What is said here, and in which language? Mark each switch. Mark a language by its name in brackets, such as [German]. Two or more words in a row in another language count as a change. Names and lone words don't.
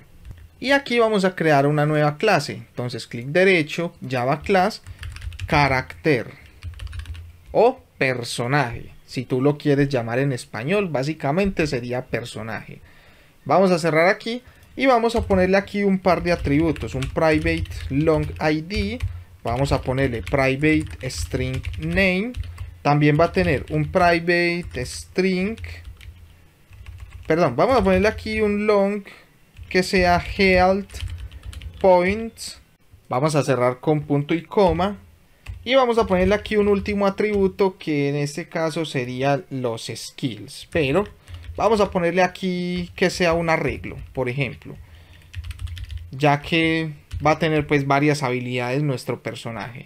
[Spanish] Y aquí vamos a crear una nueva clase. Entonces clic derecho, Java Class, carácter o personaje. Si tú lo quieres llamar en español, básicamente sería personaje. Vamos a cerrar aquí y vamos a ponerle aquí un par de atributos. Un [English] private long ID. [Spanish] Vamos a ponerle [English] private string name. [Spanish] También va a tener un [English] private string. [Spanish] Perdón, vamos a ponerle aquí un long que sea [English] health point. [Spanish] Vamos a cerrar con punto y coma. Y vamos a ponerle aquí un último atributo que en este caso sería los skills. Pero vamos a ponerle aquí que sea un arreglo, por ejemplo. Ya que va a tener pues varias habilidades nuestro personaje.